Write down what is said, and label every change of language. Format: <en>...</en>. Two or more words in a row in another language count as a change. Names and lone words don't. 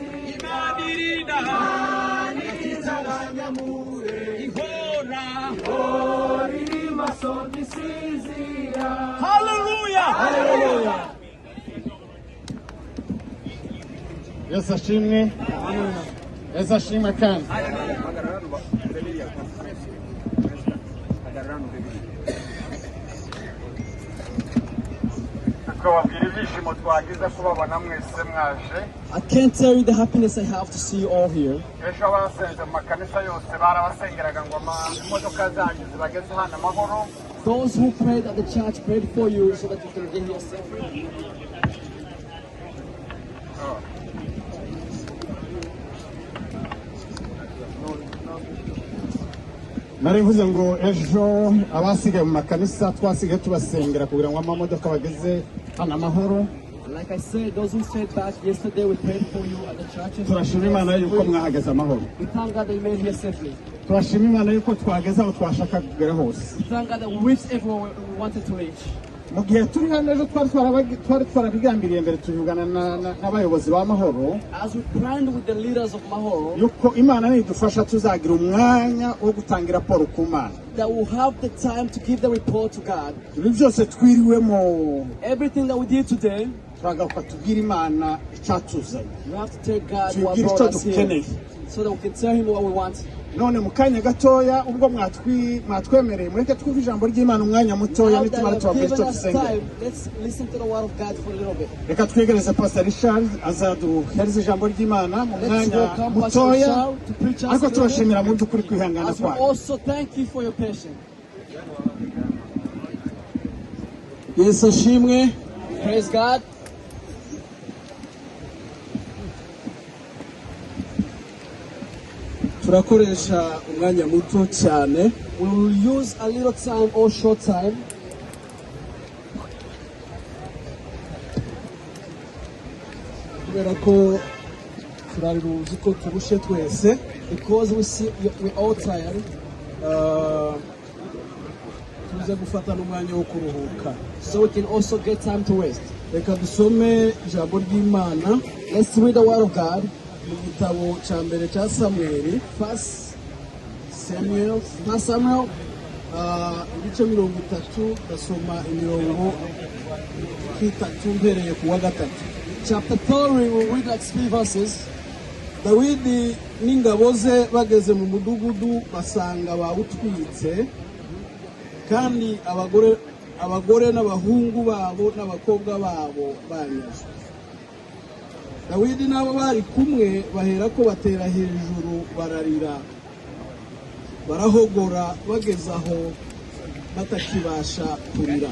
<rw>Imana irinda Abanyamurenge, ihora iri maso Hallelujah. Yesu ashimwe. Yesu ashimwe kandi.</rw> <en>I can't tell you the happiness I have to see you all here. Those who prayed at the church prayed for you so that you can get here safely.</en> <rw>Nari mvuze ngo ejo abasigaye mu makanisa twasigaye tubasengera kugira ngo amamodoka bageze hano amahoro.</rw> <en>Like I said, those who stayed back yesterday, we prayed for you at the churches.</en> <rw>Turashima Imana yuko mwahageze amahoro.</rw> <en>We thank God that you made here safely.</en> <rw>Turashima Imana yuko twageze aho twashaka kugera hose.</rw> <en>We thank God that we reached everywhere we wanted to reach.</en> <rw>Mu gihe turi hano ejo twari twarabigambiriye mbere tuvugana n'abayobozi b'amahoro.</rw> <en>As we planned with the leaders of Mahoro,</en> <rw>yuko Imana nidufasha tuzagira umwanya wo gutanga raporo ku Mana.</rw> <en>That we'll have the time to give the report to God.</en> <rw>Ibi byose twiriwemo.</rw> <en>Everything that we did today,</en> <rw>turagaruka tubwira Imana icyatuzanye.</rw> <en>We have to tell God what brought us here, so that we can tell Him what we want.</en> <rw>None mu kanya gatoya ubwo mwatwemereye mureke twumve ijambo ry'Imana umwanya mutoya nitumara tubabwira icyo dusengera.</rw> <en>Let's listen to the word of God for a little bit.</en> <rw>Reka twegereze Pastor Richard azaduhereza ijambo ry'Imana mu mwanya mutoya ariko tubashimira mu by'ukuri kwihangana kwawe.</rw> <en>Also thank you for your patience.</en> <rw>Yesu ashimwe.</rw> <en>Praise God.</en> <rw>turakoresha umwanya muto cyane.</rw> <en>We will use a little time or short time.</en> <rw>Kubera ko turaruzi ko turushe twese.</rw> <en>Because we all tired.</en> <rw>Tuze gufata n'umwanya wo kuruhuka.</rw> <en>So we can also get time to rest.</en> <rw>Reka dusome ijambo ry'Imana.</rw> <en>Let's read the word of God.</en> <rw>Mu gitabo cya mbere cya Samuel, First Samuel, ibice 30 gasoma imirongo 3 mpereye ku wa 3.</rw> <en>Chapter 3 we will read like 3 verses.</en> <rw>Dawidi n'ingabo ze bageze mu mudugudu basanga bawutwitse, kandi abagore n'abahungu babo n'abakobwa babo banyazwe. Dawidi n'abo bari kumwe bahera ko batera hejuru bararira, barahogora bageze aho batakibasha kurira.</rw>